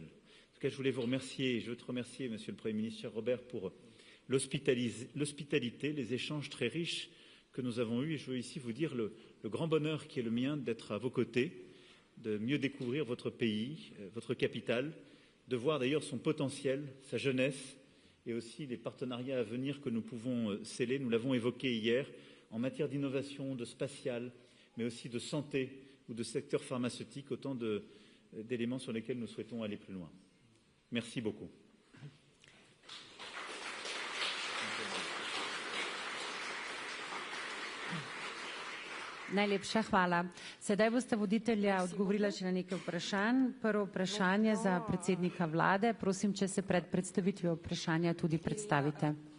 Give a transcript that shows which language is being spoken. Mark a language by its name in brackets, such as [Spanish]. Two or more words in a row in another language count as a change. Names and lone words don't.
[French] En tout cas, je voulais vous remercier, et je veux te remercier, Monsieur le Premier ministre, cher Robert, pour l'hospitalité, les échanges très riches que nous avons eus, et je veux ici vous dire le grand bonheur qui est le mien d'être à vos côtés, de mieux découvrir votre pays, votre capitale, de voir d'ailleurs son potentiel, sa jeunesse, et aussi les partenariats à venir que nous pouvons sceller. Nous l'avons évoqué hier, en matière d'innovation, de spatial, mais aussi de santé ou de secteur pharmaceutique, autant d'éléments sur lesquels nous souhaitons aller plus loin. Merci beaucoup. [Slovenian] Najlepša hvala. Sedaj boste voditelja odgovorila še na nekaj vprašanj. Prvo vprašanje za predsednika vlade. Prosim, če se pred predstavitvijo vprašanja tudi predstavite.